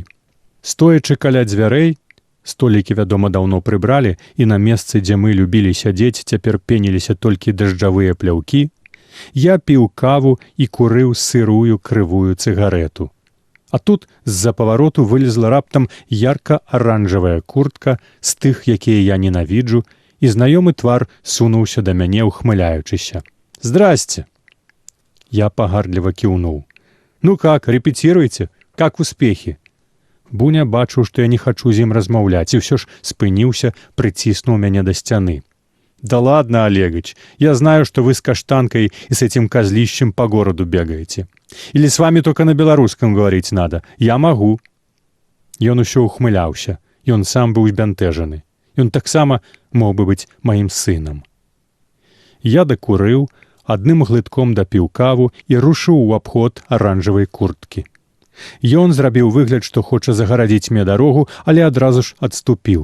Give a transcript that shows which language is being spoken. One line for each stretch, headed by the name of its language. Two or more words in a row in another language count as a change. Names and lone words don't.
Belarusian: Стоячы каля дзвярэй, столікі, вядома, даўно прыбралі, і на месцы, дзе мы любілі сядзець, цяпер пеніліся толькі дажджавыя пляўкі, я піў каву і курыў сырую крывую цыгарету. А тут з-за павароту вылезла раптам ярка-аранжавая куртка з тых, якія я ненавіджу, і знаёмы твар сунуўся да мяне, ухмыляючыся. «Здрасце!» Я пагардліва кіўнуў.
Russian: «Ну как, репетируйте? Как успехи?»
Belarusian: Буня бачыў, што я не хачу з ім размаўляць, і ўсё ж спыніўся, прыціснуў мяне да сцяны.
Russian: «Да ладно, Олегович, я знаю, что вы с Каштанкой и с этим козлищем по городу бегаете. Или с вами только на белорусском говорить надо? Я могу».
Belarusian: Ён усё ухмыляўся, ён сам быў збянтэжаны. Ён таксама мог бы быць маім сынам. Я дакурыў, адным глытком дапіў каву і рушыў у абход аранжавай курткі. Ён зрабіў выгляд, што хоча загарадзіць мне дарогу, але адразу ж адступіў.